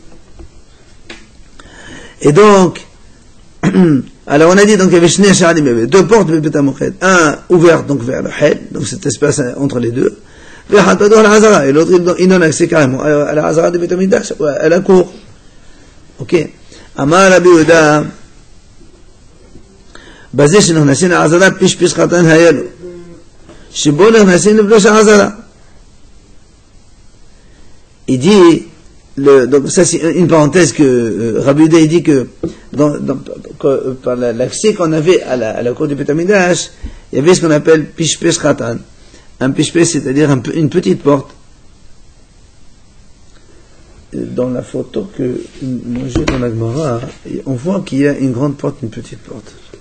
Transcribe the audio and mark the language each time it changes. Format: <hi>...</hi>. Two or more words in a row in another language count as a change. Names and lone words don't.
<fr>Et donc, alors on a dit, donc il y avait</fr> <he>שני שערים,</he> <fr>il y avait deux portes de Beit HaMoked, un ouvert donc vers le Hel, donc cet espace entre les deux, et l'autre il donne accès carrément à la Hazara de Beit HaMikdash, à la cour.</fr> <he>Ok. אמר רבי יהודה, בזה שנכנסים לעזרה פשפש חתן היה לו שבו נכנסים לפלוש העזרה.</he> <fr>Il dit, donc ça c'est une parenthèse que Rabbi Yehuda dit que, par l'accès qu'on avait à la cour du Beit HaMikdash, il y avait ce qu'on appelle</fr> <he>פשפש קטן.</he> <fr>Un pishpesh, c'est-à-dire une petite porte. Dans la photo que moi j'ai dans la Gemara, on voit qu'il y a une grande porte, une petite porte.</fr>